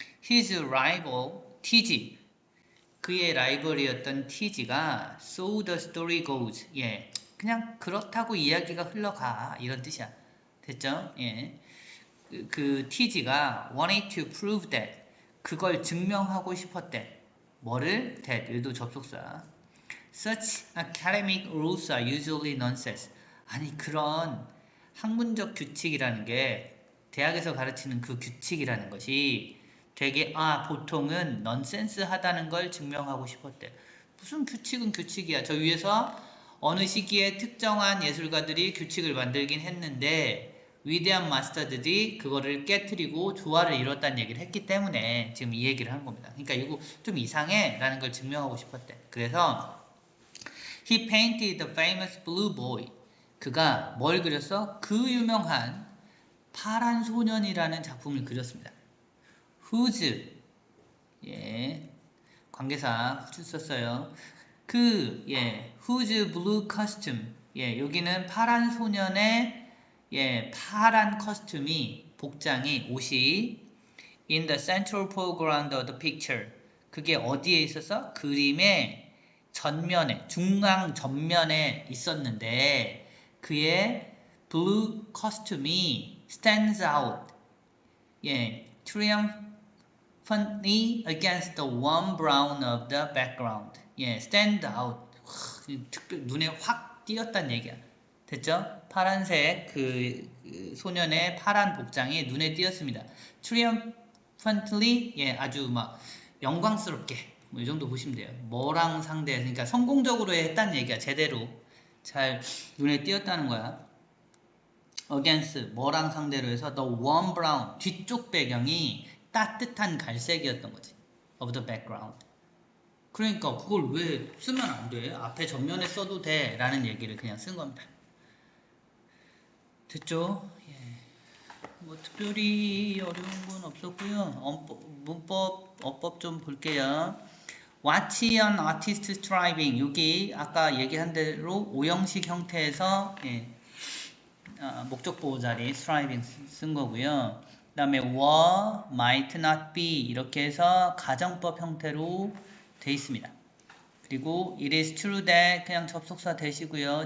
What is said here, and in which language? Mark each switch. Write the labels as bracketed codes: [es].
[en] His rival [ko] TG 그의 라이벌이었던 TG가 [en] So the story goes [ko] 그냥 그렇다고 이야기가 흘러가 이런 뜻이야. 됐죠? 그 TG가 [en] wanted to prove that [ko] 그걸 증명하고 싶었대. 뭐를? that 얘도 접속사. [en] Such academic rules are usually nonsense. [ko] 아니 그런 학문적 규칙이라는 게 대학에서 가르치는 그 규칙이라는 것이 되게 보통은 넌센스 하다는 걸 증명하고 싶었대. 무슨 규칙은 규칙이야. 저 위에서 어느 시기에 특정한 예술가들이 규칙을 만들긴 했는데 위대한 마스터들이 그거를 깨트리고 조화를 이뤘다는 얘기를 했기 때문에 지금 이 얘기를 하는 겁니다. 그러니까 이거 좀 이상해 라는 걸 증명하고 싶었대. 그래서 [en] He painted the famous blue boy. [ko] 그가 뭘 그렸어? 그 유명한 파란 소년이라는 작품을 그렸습니다. whose 관계사 whose 썼어요. [en] whose blue costume [ko] 여기는 파란 소년의 예, 파란 커스튬이 복장이 옷이 [en] in the central foreground of the picture. [ko] 그게 어디에 있어서? 그림의 전면에, 중앙 전면에 있었는데 그의 blue costume이 [en] stands out. 예, triumphantly against the warm brown of the background. [ko] 예, stand out. 특별 눈에 확 띄었단 얘기야. 됐죠? 파란색 그 소년의 파란 복장이 눈에 띄었습니다. triumphantly 예, 아주 막 영광스럽게 뭐 이 정도 보시면 돼요. 뭐랑 상대 그러니까 성공적으로 했다는 얘기야. 제대로 잘 눈에 띄었다는 거야. against 뭐랑 상대로 해서 [en] the warm brown [ko] 뒤쪽 배경이 따뜻한 갈색이었던 거지. [en] of the background. [ko] 그러니까 그걸 왜 쓰면 안 돼? 앞에 전면에 써도 돼 라는 얘기를 그냥 쓴 겁니다. 됐죠? 예. 뭐 특별히 어려운 건 없었고요. 문법, 어법 좀 볼게요. [en] Watch an artist striving. [ko] 여기 아까 얘기한 대로 오형식 형태에서 예, 목적 보호 자리 striving 쓴 거고요. 그 다음에 were, might not be 이렇게 해서 가정법 형태로 돼 있습니다. 그리고 [en] it is true that [ko] 그냥 접속사 대시고요.